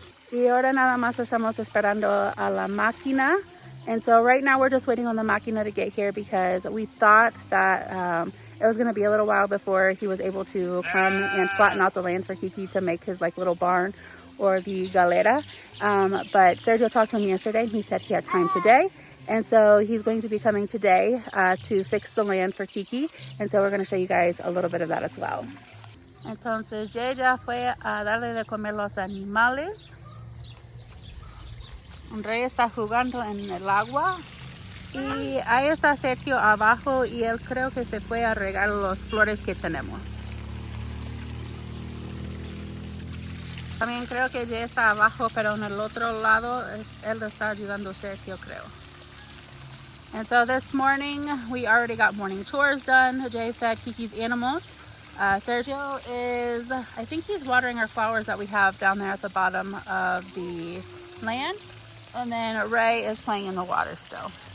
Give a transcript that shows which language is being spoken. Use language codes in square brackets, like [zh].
[es] Y ahora nada más estamos esperando a la máquina. [en] And so right now we're just waiting on the máquina to get here because we thought that it was going to be a little while before he was able to come and flatten out the land for Keke to make his like little barn or the galera. But Sergio talked to him yesterday and he said he had time today. And so he's going to be coming today to fix the land for Keke. And so we're going to show you guys a little bit of that as well. [es] Entonces ya fue a darle de comer los animales. Rey está jugando en el agua y ahí está Sergio abajo y él creo que se fue a regar las flores que tenemos. También creo que ya está abajo, pero en el otro lado él está ayudando a Sergio, creo. [en] And so this morning we already got morning chores done. Jay fed Keke's animals. Sergio is, I think he's watering our flowers that we have down there at the bottom of the land. And then Ray is playing in the water still.